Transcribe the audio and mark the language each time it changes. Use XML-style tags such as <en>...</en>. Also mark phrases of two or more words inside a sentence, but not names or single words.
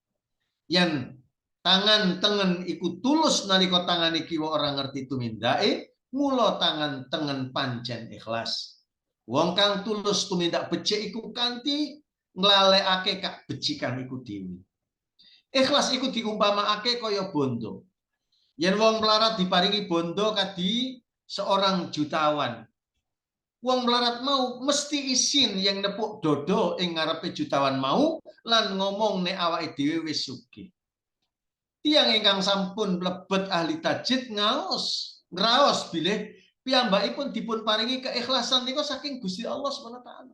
<jv>Yen tangan tengen iku tulus nalika tangan iki ora ngerti tumindake, mula tangan tengen pancen ikhlas. Wong kang tulus tumindak becik iku kanthi nglalekake kak becikan iku dhewe. Ikhlas iku diumpamakake kaya bondo. Yen wong melarat diparingi bondo kadi seorang jutawan. Wong melarat mau mesti isin yang nepuk dodo ing ngarepe jutawan mau lan ngomong nek awake dhewe wis sugih. Tiyang ingkang sampun mlebet ahli tajrid ngraos bilih piyambakipun dipun paringi keikhlasan niku saking Gusti Allah</jv> <ar>Subhanahu wa taala.</ar>